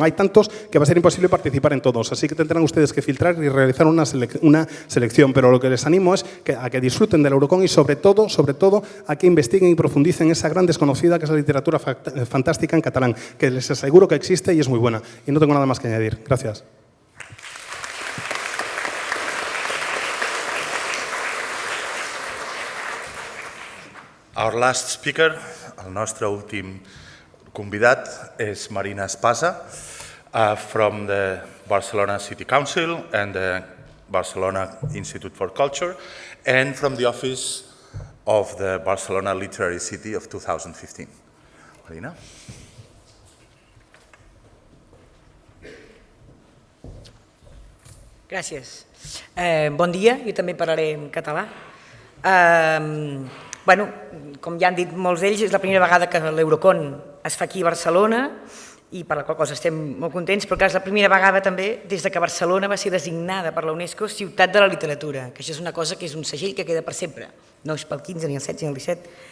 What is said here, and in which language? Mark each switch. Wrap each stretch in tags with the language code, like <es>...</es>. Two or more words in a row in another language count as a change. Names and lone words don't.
<es>Hay tantos que va a ser imposible participar en todos, así que tendrán ustedes que filtrar y realizar una selección. Pero lo que les animo es a que disfruten del Eurocon y sobre todo, a que investiguen y profundicen esa gran desconocida que es la literatura fantástica en catalán, que les aseguro que existe y es muy buena. Y no tengo nada más que añadir. Gracias.</es> <en>Our last speaker,</en> <ca>el nostre últim convidat, és Marina Espasa,</ca> <en>from the Barcelona City Council and the Barcelona Institute for Culture, and from the Office of the Barcelona Literary City of 2015. Marina?</en> <ca>Gràcies. Bon dia, jo també parlaré en català. Com ja han dit molts d'ells, és la primera vegada que l'Eurocon es fa aquí a Barcelona i per la qual cosa estem molt contents, però és la primera vegada també des que Barcelona va ser designada per la UNESCO Ciutat de la Literatura, que això és una cosa que és un segell que queda per sempre, no és pel 15, ni el 16, ni el 17.</ca>